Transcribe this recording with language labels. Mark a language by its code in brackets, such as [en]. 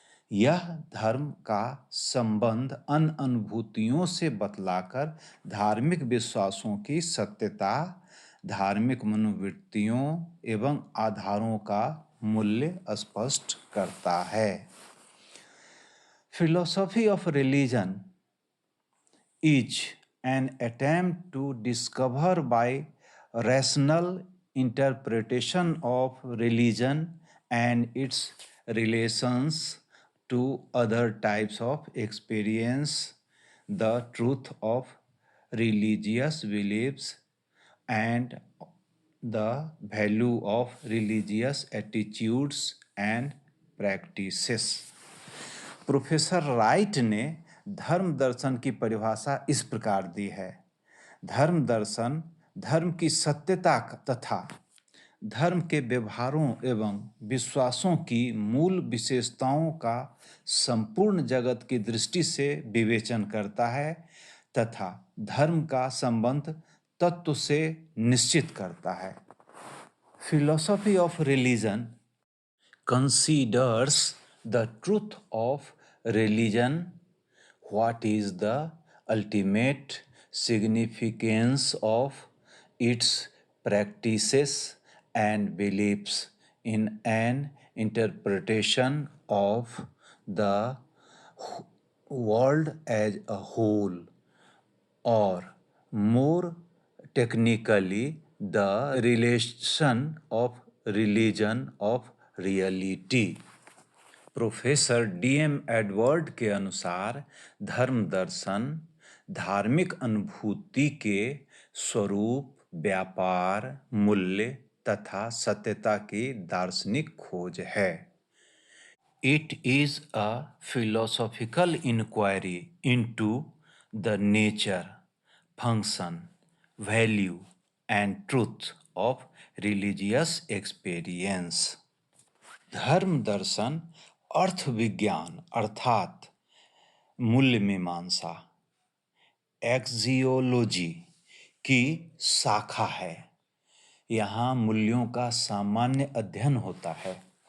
[hi] यह धर्म का संबंध अन्य अनुभूतियों से बतलाकर धार्मिक विश्वासों की सत्यता, धार्मिक मनोवृत्तियों एवं आधारों का मूल्य स्पष्ट करता है। [en] Philosophy of religion is an attempt to discover by rational interpretation of religion and its relations to other types of experience the truth of religious beliefs and the value of religious attitudes and practices। [hi] Professor right ने धर्म दर्शन की परिभाषा इस प्रकार दी है: धर्म दर्शन धर्म की सत्यता तथा धर्म के व्यवहारों एवं विश्वासों की मूल विशेषताओं का संपूर्ण जगत की दृष्टि से विवेचन करता है तथा धर्म का संबंध तत्व से निश्चित करता है। [en] Philosophy of religion considers the truth of religion, what is the ultimate significance of its practices and beliefs in an interpretation of the world as a whole, or more technically, the relation of religion of reality. [hi] Professor DM Edward के अनुसार धर्म दर्शन धार्मिक अनुभूति के स्वरूप, व्यापार, मूल्य तथा सत्यता की दार्शनिक खोज है। [en] It is a philosophical inquiry into the nature, function, value and truth of religious experience। [hi] धर्म दर्शन अर्थ विज्ञान अर्थात मूल्य मीमांसा, एक्सियोलॉजी की शाखा है। यहाँ मूल्यों का सामान्य अध्ययन होता है।